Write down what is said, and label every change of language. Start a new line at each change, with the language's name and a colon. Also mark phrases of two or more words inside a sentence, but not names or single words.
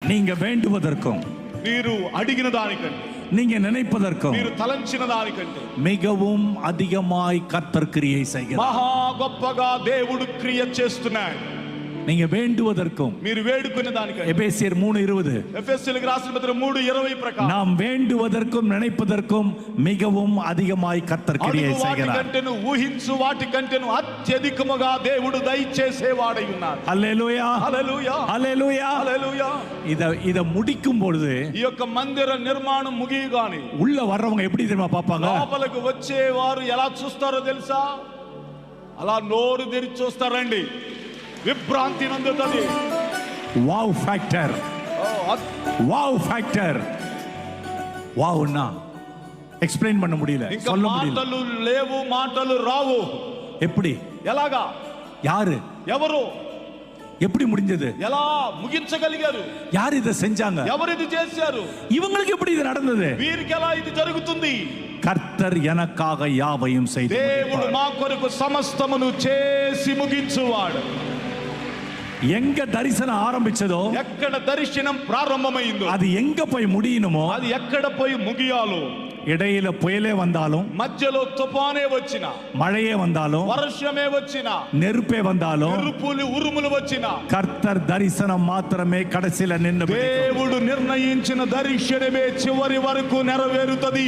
Tamil: நீங்க வேண்டுவதற்கும்
Telugu: మీరు అడిగిన దానికంటే
Tamil: நீங்க நினைப்பதற்கும்
Telugu: మీరు తలంచిన దానికంటే
Tamil: மிகவும் அதிகமாய் கர்த்தர் கிரியை செய்கிறார்.
Telugu: మహా గొప్పగా దేవుడు క్రియ చేస్తున్నాడు.
Tamil: நீங்க வேண்டுவதற்கும்
Telugu: మీరు వేడుకునే దానికంటే
Tamil: எபேசியர் 3:20
Telugu: ఎఫెసీయులకు రాసిన పత్రిక 3:20 ప్రకారం
Tamil: நாம் வேண்டுவதற்கும் நினைப்பதற்கும் மிகவும் அதிகமாய் கர்த்தர் கிரியை செய்கிறார்.
Telugu: వాటికంటేను ఊహించు వాటికంటేను అత్యధికముగా దేవుడు దయచేసేవాడై ఉన్నాడు. హల్లెలూయా హల్లెలూయా హల్లెలూయా హల్లెలూయా.
Tamil: இத முடிக்கும் பொழுது
Telugu: ఈ యొక్క మందిర నిర్మాణం ముగియగానే
Tamil: உள்ள வர்றவங்க எப்படி தெரியுமா பாப்பாங்க?
Telugu: లోపలకు వచ్చేవారు ఎలా చూస్తారో తెలుసా? అలా నోరు తెరిచి చూస్తారండి. విభ్రాంతి నందుతుంది.
English: wow factor, wow factor.
Tamil: వాவ்னா எக்ஸ்பிளைன் பண்ண முடியல, சொல்ல முடியல.
Telugu: మాటలు లేవు, మాటలు రావు.
Tamil: எப்படி?
Telugu: ఎలాగా?
Tamil: யாரு?
Telugu: ఎవరు?
Tamil: எப்படி முடிஞ்சது?
Telugu: ఎలా ముగించగలిగారు?
Tamil: யார் இத செஞ்சாங்க?
Telugu: ఎవరు ఇది చేశారు?
Tamil: இவங்களுக்கு எப்படி இது நடந்தது?
Telugu: వీరికి ఎలా ఇది జరుగుతుంది?
Tamil: கர்த்தர் எனக்காக யாவையும் செய்தார்.
Telugu: దేవుడు మా కొరకు సమస్తమును చేసి ముగించువాడు.
Tamil: எங்க தரிசனம் ஆரம்பிச்சதோ,
Telugu: ఎక్కడ దర్శనం ప్రారంభమైందో,
Tamil: அது எங்க போய் முடியணுமோ,
Telugu: అది ఎక్కడ పోయి ముగియాలో,
Tamil: இடையில புயலே வந்தாலும்,
Telugu: మధ్యలో తుఫానే వచ్చినా,
Tamil: மழையே வந்தாலும்,
Telugu: వర్షమే వచ్చినా,
Tamil: நெருப்பே வந்தாலும்,
Telugu: ఉరుములు వచ్చినా,
Tamil: கர்த்தர் தரிசனம் மாத்திரமே கடைசில நின்னு
Telugu: దేవుడు నిర్ణయించిన దర్శనమే చివరి వరకు నెరవేరుతది.